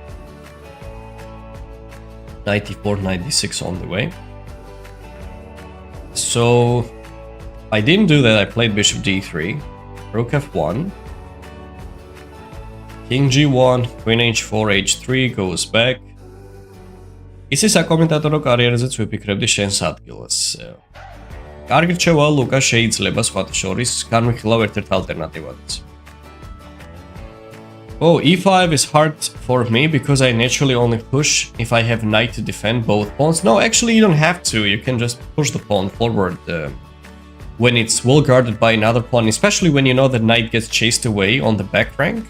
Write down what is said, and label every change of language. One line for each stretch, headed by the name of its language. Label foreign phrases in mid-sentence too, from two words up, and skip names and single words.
English: Knight e4, knight d6 on the way. So I didn't do that. I played bishop d3, rook f1, king g1, queen h4, h3 goes back.
Georgian: Ისი საკომენტატორო კარიერაზეც ვიფიქრებდი შენს ადგილას. კარგი რჩევა, ლუკა, შეიძლება სხვათა შორის განვიხილავ ერთ-ერთ ალტერნატივადაც.
English: Oh, e5 is hard for me because I naturally only push if I have knight to defend both pawns. No, actually you don't have to. You can just push the pawn forward when it's well guarded by another pawn, especially when you know the knight gets chased away on the back rank.